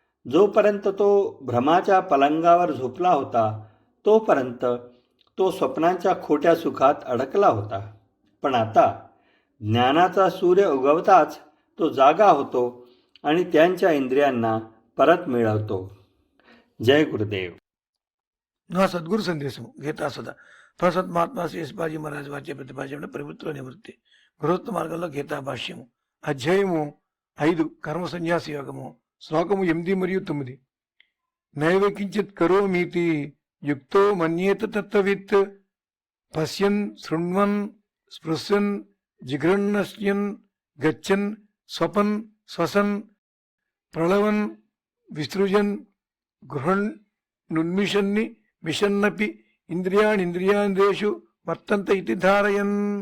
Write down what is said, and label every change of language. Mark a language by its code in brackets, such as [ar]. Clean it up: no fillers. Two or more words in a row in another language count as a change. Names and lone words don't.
[mr] जोपर्यंत तो भ्रमाच्या पलंगावर झोपला होता तोपर्यंत तो स्वप्नांच्या खोट्या सुखात अडकला होता. पण आता ज्ञानाचा सूर्य उगवताच तो जागा होतो आणि त्यांच्या इंद्रियांना परत मिळवतो. जय गुरुदेव. [te] నా సద్గురు సందేశం గీతా సదా ప్రసత్ మహాత్మా శేషబాజీ మహారాజ్ వాక్య ప్రతిపాదన ప్రవృత్తిలో నివృత్తి గృహస్థ మార్గంలో గీతా భాష్యము అధ్యాయము 5 కర్మ సన్యాస యోగము శ్లోకము 8 మరియు 9. [sa] నైవ కించిత్ కరోమీతి యుక్తో మన్యేత తత్వవిత్ పశ్యన్ శృణ్వన్ స్పృశన్ జిఘ్రన్నశ్యన్ గచ్చన్ స్వపన్ శ్వసన్ ప్రళవన్ విసృజన్ గృహణ్ నున్మిషన్ని మిషన్నపి ఇంద్రియాణింద్రియాంద్రేషు వర్తంత ఇతి ధారయన్.